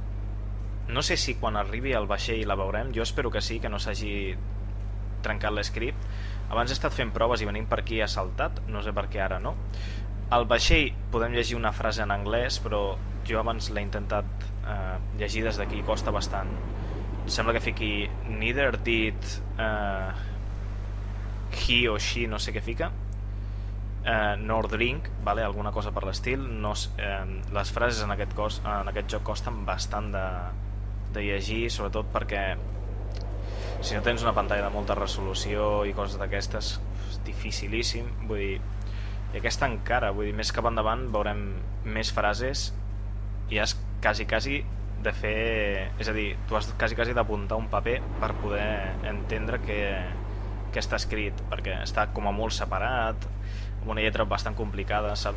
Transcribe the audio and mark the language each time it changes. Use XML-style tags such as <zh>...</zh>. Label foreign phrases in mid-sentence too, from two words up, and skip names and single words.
<ca>No sé si quan arribi al vaixell la veurem, jo espero que sí, que no s'hagi trencat l'escript, Abans he estat fent proves i venint per aquí ha saltat, no sé per què ara no. Al vaixell podem llegir una frase en anglès, però jo abans l'he intentat llegir des d'aquí, costa bastant. Sembla que fiqui</ca> <en>neither did he o she,</en> <ca>no sé què fica,</ca> <en>nor drink,</en> <ca>vale? Alguna cosa per l'estil. No, les frases en aquest joc costen bastant de llegir, sobretot perquè si no tens una pantalla de molta resolució i coses d'aquestes és dificilíssim, vull dir. I aquesta encara, vull dir, més cap endavant veurem més frases i has quasi de fer, és a dir, tu has quasi d'apuntar un paper per poder entendre què està escrit, perquè està com a molt separat, amb una lletra bastant complicada, saps?</ca>